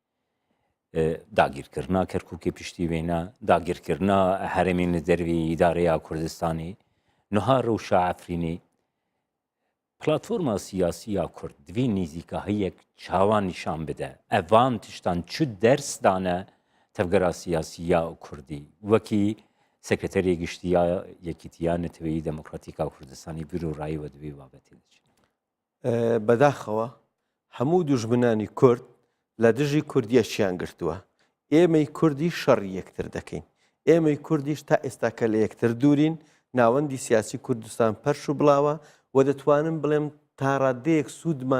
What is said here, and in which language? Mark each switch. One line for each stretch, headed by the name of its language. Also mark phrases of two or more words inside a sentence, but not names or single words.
Kurdish: dagîrkirina Kerkûkê piştî wêne dagîrkirina herêmên li dervê îdareya Kurdistanê niha rewşa Efrînê platforma siyasî ya Kurd divê nêzîkahiyek çawan nîşan bide evan tiştan çi ders dane tevgera siyasî ya Kurdî wekî sekreterê giştiya Yekîtiya Neteweyî Demokratîka Kurdistanê bîrorayî we divê babetê diçin.
Central Kurdish: بەداخەوە هەموو دوژمنانی کورد لە دژی کوردیە شیان گرتووە ئێمەی کوردی شەڕی یەکتر دەکەین ئێمەی کوردیش تا ئێستاکە لە یەکتر دوورین ناوەندی سیاسی کوردستان پەرش و بڵاوە و دەتوانم بڵێم تا ڕادەیەک سوودمان